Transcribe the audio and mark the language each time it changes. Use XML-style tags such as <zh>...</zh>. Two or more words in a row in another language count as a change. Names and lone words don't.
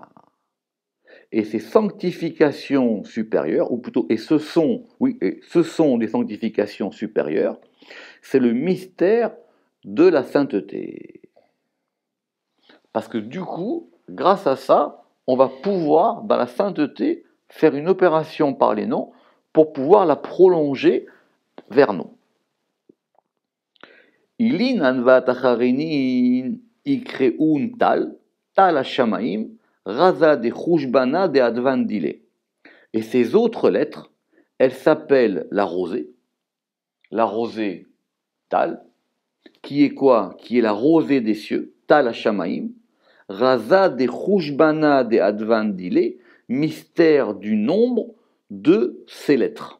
<fr>Et ces sanctifications supérieures, ou plutôt, et ce sont des sanctifications supérieures, c'est le mystère de la sainteté. Parce que du coup, grâce à ça, on va pouvoir, dans la sainteté, faire une opération par les noms pour pouvoir la prolonger vers nous.</fr> <arc>אִלֵּין אַתְוָן אַחֲרָנִין אִקְרוּן טַל הַשָּׁמַיִם, רָזָא דְּחֻשְׁבָּנָא דְּאַתְוָן דִּילֵיהּ.</arc> <fr>Et ces autres lettres, elles s'appellent la rosée tal, qui est quoi? Qui est la rosée des cieux,</fr> <arc>טַל הַשָּׁמַיִם, רָזָא דְּחֻשְׁבָּנָא דְּאַתְוָן דִּילֵיהּ,</arc> <fr>mystère du nombre de ces lettres.</fr>